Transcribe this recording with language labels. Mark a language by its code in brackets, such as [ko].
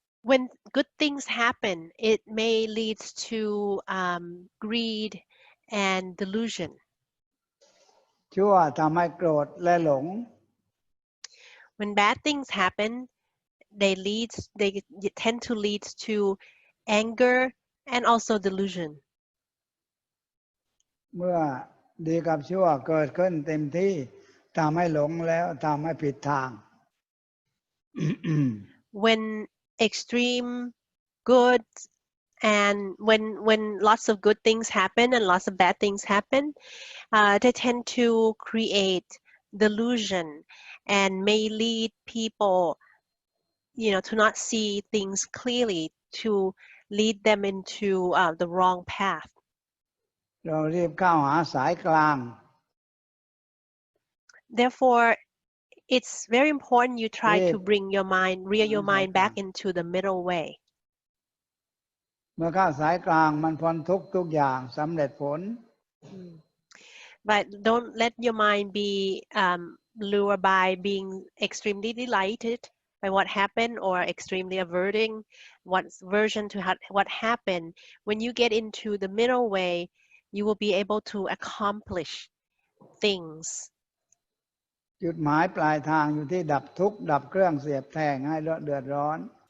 [en] When good things happen, it may lead to greed and delusion. [th] ชั่วทำให้โกรธและหลง [en] When bad things happen, they tend to lead to anger and also delusion. [th] เมื่อดีกับชั่วเกิดขึ้นเต็มที่ทำให้หลงแล้วทำให้ผิดทาง [en] When extreme good and when lots of good things happen and lots of bad things happen, they tend to create delusion and may lead people, to not see things clearly, to lead them into the wrong path. [th] เรารีบเข้าหาสายกลาง [en] Therefore, it's very important you try to bring your mind, rear your mind back into the middle way. [th] เมื่อเข้าสายกลางมันพ้นทุกทุกอย่างสำเร็จผล [en] But don't let your mind be lured by being extremely delighted by what happened or extremely averting what's version to what happened. When you get into the middle way, you will be able to accomplish things. [th] จุดหมายปลายทางอยู่ที่ดับทุกข์ดับเครื่องเสียบแทงให้เดือดร้อน